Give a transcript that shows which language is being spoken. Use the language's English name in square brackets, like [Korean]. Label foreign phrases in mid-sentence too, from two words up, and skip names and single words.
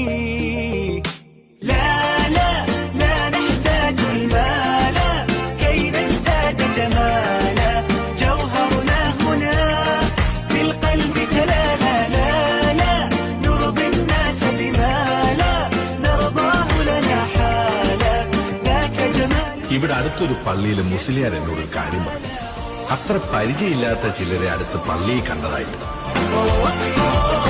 [Arabic] لا لا لا نحتاج المال كي نزداد جمالا، جوهرنا هنا في القلب تلالا. لا لا نرضي الناس بما لا نرضاه لنا حالا، ذاك جمال. [Malayalam] ഇവിടെ അടുത്തൊരു പള്ളിയിൽ മുസ്ലിയാർ എന്നോട് കാര്യം പറഞ്ഞു. അത്ര പരിചയമില്ലാത്ത ചിലരെ അടുത്ത് പള്ളിയിൽ കണ്ടതായിട്ട്.